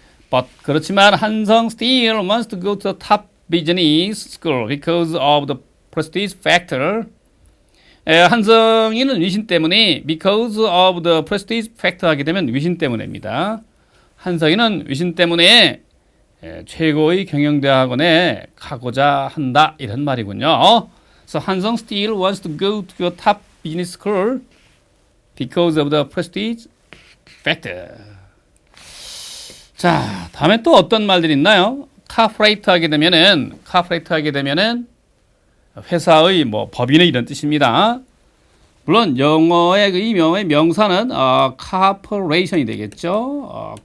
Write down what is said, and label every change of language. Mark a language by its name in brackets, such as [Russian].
[English] But [Korean] 그렇지만 [English] 한성 still wants to go to the top business school because of the prestige factor. [Korean] 한성이는 위신 때문에 [English] because of the prestige factor [Korean] 하게 되면 위신 때문입니다. 한성이는 위신 때문에 최고의 경영대학원에 가고자 한다 이런 말이군요. [English] So 한성 still wants to go to the top business school because of the prestige factor. [Korean] 자, 다음에 또 어떤 말들이 있나요? 카프레이트 하게 되면은 회사의 뭐 법인의 이런 뜻입니다. 물론 영어의 이 명사는 corporation이 되겠죠.